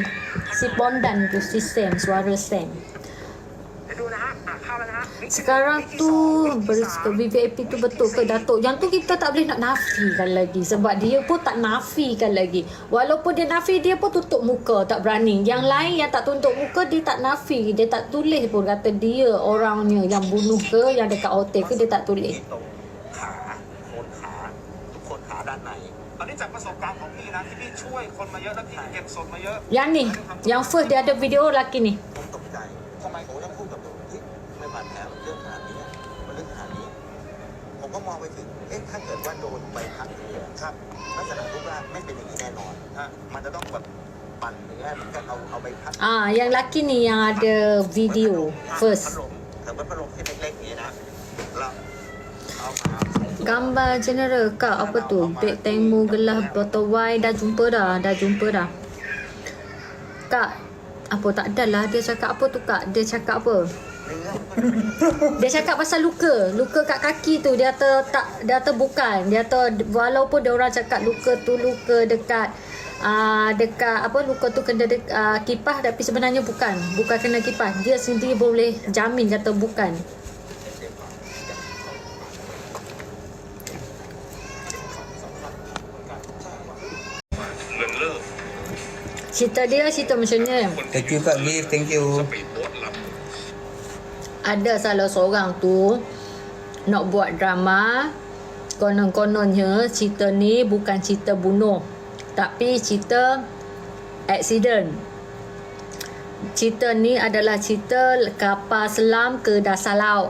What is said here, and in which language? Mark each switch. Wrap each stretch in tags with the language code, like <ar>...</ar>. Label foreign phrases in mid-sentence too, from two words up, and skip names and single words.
<ms>Si Bondan tu, si Sam, suara Sam. Sekarang tu VVIP tu betul ke Datuk? Yang tu kita tak boleh nak nafikan lagi. Sebab dia pun tak nafikan lagi. Walaupun dia nafi, dia pun tutup muka, tak berani. Yang lain yang tak tutup muka, dia tak nafi. Dia tak tulis pun kata dia orangnya yang bunuh ke, yang dekat hotel ke, dia tak tulis.</ms> <th>ด้านในตอนนี้จากประสบการณ์ของพี่นะที่พี่ช่วยคนมาเยอะแล้วพี่เก็บศพมาเยอะ</th> <ms>Yang ni, yang first dia ada video lelaki ni.</ms> <th>ผมตกใจทำไมผมต้องพูดกับตัวที่ไม่บาดแผลมันเยอะขนาดนี้มันลึกขนาดนี้ผมก็มองไปถึงถ้าเกิดว่าโดนใบพัดเนี่ยครับลักษณะรูปร่างไม่เป็นอย่างนี้แน่นอนมันจะต้องแบบปั่นเนื้อมันก็เอาใบพัด</th> <ms>Yang lelaki ni yang ada video</ms> <th>พัด</th> <ms>first.</ms> <th>ลมแต่ว่าพัดลมที่เล็กๆนี้นะแล้วเอามา</th> <ms>Gambar general kak apa tu? Beg temu gelas botol wine dah jumpa dah. Kak, apa tak adalah dia cakap apa tu kak? Dia cakap apa? Dia cakap pasal luka kat kaki tu. Dia kata bukan. Dia kata walaupun dia orang cakap luka tu luka dekat dekat apa, luka tu kena kipas, tapi sebenarnya bukan kena kipas. Dia sendiri boleh jamin kata bukan. Cerita dia cerita macam ni.</ms> <en>Thank you Kak Gift, thank you.</en> <ms>Ada salah seorang tu nak buat drama. Konon-kononnya cerita ni bukan cerita bunuh, tapi cerita accident. Cerita ni adalah cerita kapal selam ke dasar laut.</ms>